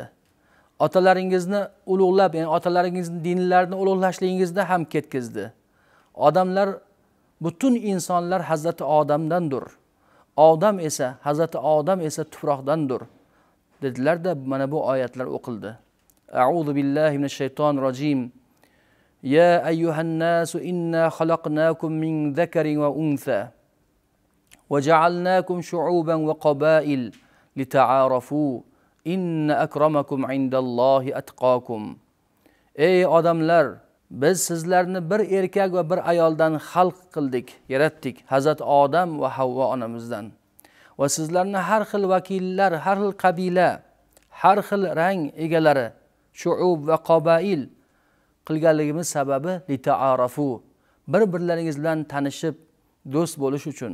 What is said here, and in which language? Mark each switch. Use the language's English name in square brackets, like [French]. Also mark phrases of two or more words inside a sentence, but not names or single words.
[Uzbek] Otalaringizni ulug'lab, ya'ni otalaringizning dinlarini ulug'lashligingizda ham ketkizdi. Odamlar, butun insonlar Hazrati Odamdandir. Hazrati Odam esa tuproqdandir." dedilar-da, mana bu oyatlar o'qildi. [Arabic] أعوذ بالله من الشيطان الرجيم. يا أيها الناس إنا خلقناكم من ذكر وأنثى وجعلناكم شعوبا وقبائل لتعارفوا إن أكرمكم عند الله أتقاكم. [Uzbek] Ey odamlar, biz sizlarni bir erkak va bir ayoldan xalq qildik, yaratdik, Hazrat Odam va Havvo onamizdan. Va sizlarni har xil vakillar, har xil qabila, har xil rang egalari, [Arabic] شعوب وقبائل [Uzbek] qilganligimiz sababi lita'arafu, bir-birlaringiz bilan tanishib, do'st bo'lish uchun.